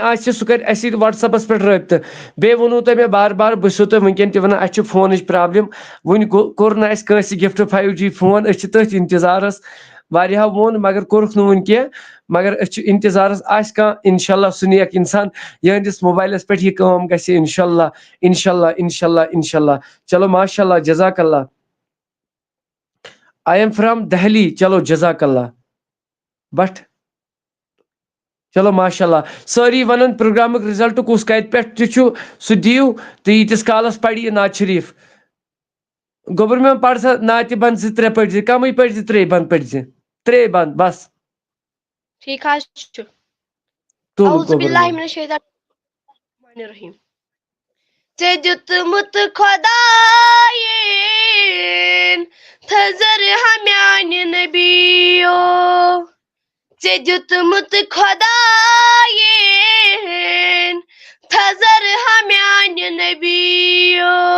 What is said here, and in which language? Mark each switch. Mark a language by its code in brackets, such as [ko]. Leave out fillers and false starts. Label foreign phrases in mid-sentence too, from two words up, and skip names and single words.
[ks] آسہِ سُہ کرِ اسہِ سۭتۍ وٹس ایپس پٮ۪ٹھ رٲبطہٕ بیٚیہِ ووٚنوُ تۄہہِ مےٚ بار بار بہٕ چھُسو تۄہہِ وٕنکٮ۪ن تہِ ونان اسہِ چھِ فونٕچ پرابلم وُنہِ کوٚر نہٕ اسہِ کٲنٛسہِ گفٹ 5G فون أسۍ چھِ تٔتھۍ انتظارس واریاہو ووٚن مگر کوٚرُکھ نہٕ وُنہِ کینٛہہ مگر أسۍ چھِ انتظارس آسہِ کانٛہہ انشاءاللہ سُہ نیک انسان یِہنٛدِس موبایلس پٮ۪ٹھ یہِ کٲم گژھِ انشاءاللہ چلو [ar] ماشاء اللہ جزاک اللہ [en] I am from Delhi [ks] چلو [ar] جزاک اللہ [ks] بٹ چلو [ar] ماشاء اللہ [ks] سٲری ونان پروگرامُک رِزلٹ کُس کتہِ پٮ۪ٹھ تہِ چھُ سُہ دِیِو تہٕ ییٖتِس کالس پرِ یہِ نعت شریٖف گوٚبُر میون پر سا نعتِ بند 2-3 پٔرزِ کمٕے پٔرزِ 3 بند پٔرزِ 3 بند بس ٹھیٖک حظ چھُ تُل [ar] اعوذ [ks] گوٚبُر [ar] باللہ [ks] میون [ar] من الشیطان الرحمن الرحیم [ks] ژےٚ دیُتمُت خۄدایَن تھزر ہمیانٮ۪ن ژےٚ دیُتمُت خۄدایَن تھزر ہا میانہِ نبیو